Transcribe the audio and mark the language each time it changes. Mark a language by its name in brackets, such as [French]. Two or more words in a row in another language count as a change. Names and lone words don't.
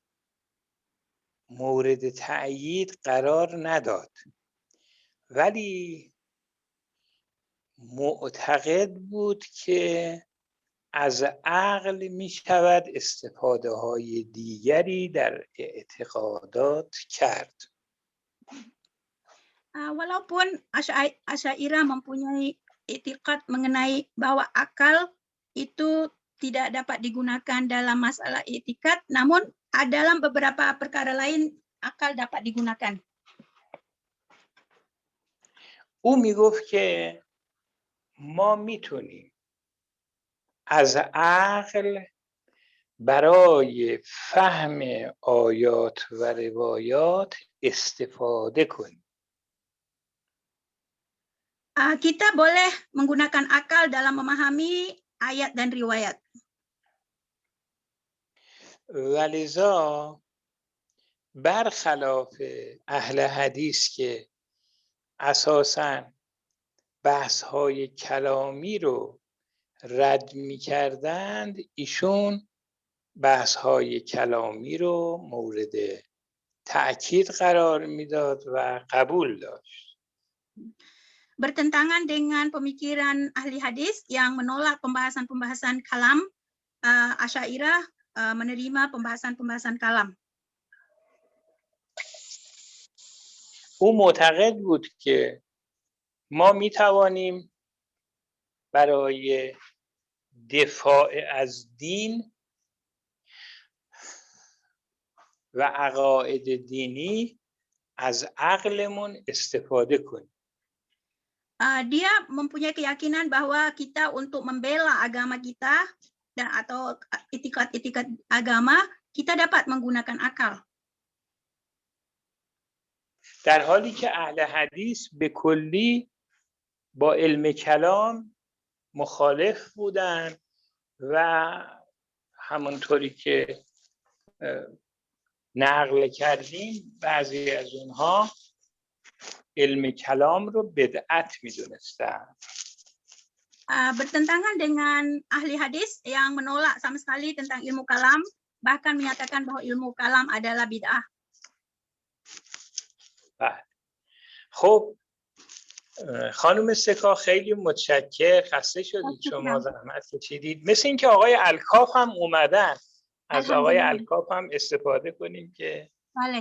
[Persian] مورد تأیید قرار نداد، ولی معتقد بود که از عقل می شود استفاده های دیگری در اعتقادات کرد. [Indonesian] Walaupun Asy'ariyah mempunyai i'tiqad mengenai bahwa akal itu tidak dapat digunakan dalam masalah i'tiqad, namun dalam beberapa perkara lain akal dapat digunakan. [Persian] او میگفت که ما میتونیم از عقل برای فهم آیات و روایات استفاده کنیم. [Indonesian] Kita boleh menggunakan akal dalam memahami ayat dan riwayat. [Persian] ولذا برخلاف اهل حدیث که اساساً بحث‌های کلامی رو رد می‌کردند، ایشون بحث های کلامی رو مورد تأکید قرار میداد و قبول داشت. [Indonesian] Bertentangan dengan pemikiran ahli hadis yang menolak pembahasan-pembahasan kalam, Asy'ariyah menerima pembahasan-pembahasan kalam. [Persian] او معتقد بود که ما میتوانیم برای دفاع از دین و عقاید دینی از عقلمون استفاده کنیم. [Indonesian] Dia mempunyai keyakinan bahwa kita untuk membela agama kita dan atau itikat-itikat agama, kita dapat menggunakan akal. [Persian] در حالی که اهل حدیث به کلی با علم کلام مخالف بودن و همونطوری که نقل کردیم بعضی از اونها علم کلام رو بدعت می‌دونستن. [Indonesian] Bertentangan dengan ahli hadis yang menolak sama sekali tentang ilmu kalam, bahkan menyatakan bahwa ilmu kalam adalah bid'ah. [Persian] خب خانم سکا خیلی متشکر، خسته شدید شما زحمت کشیدید. مثل اینکه آقای الکاف هم اومدن، از آقای الکاف هم استفاده کنیم که بله